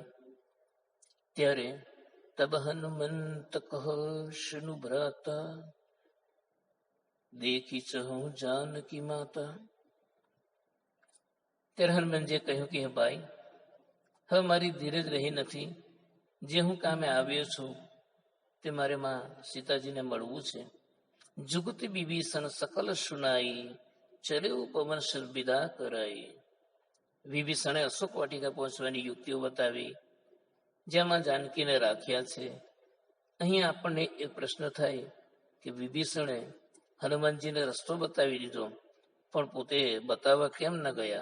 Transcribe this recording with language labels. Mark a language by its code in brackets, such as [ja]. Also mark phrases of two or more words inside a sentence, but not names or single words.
[awa] ત્યારે तब हनुमंत कह शनु भ्राता, देखी चहु जानकी माता. [gu] ત્યારે હનુમાનજીએ કહ્યું કે ભાઈ, હવે મારી ધીરજ રહી નથી. જે હું કામે આવ્યો છું તે મારે માં સીતાજીને મળવું છે. [awa] जुगति विभीषण सकल सुनाई, चले पवन विदा कराई. [gu] વિભીષણે અશોક વાટિકા પહોંચવાની યુક્તિઓ બતાવી, જેમાં જાનકીને રાખ્યા છે. અહીંયા આપણને એક પ્રશ્ન થાય કે વિભીષણે હનુમાનજીને રસ્તો બતાવી દીધો, પણ પોતે બતાવવા કેમ ન ગયા?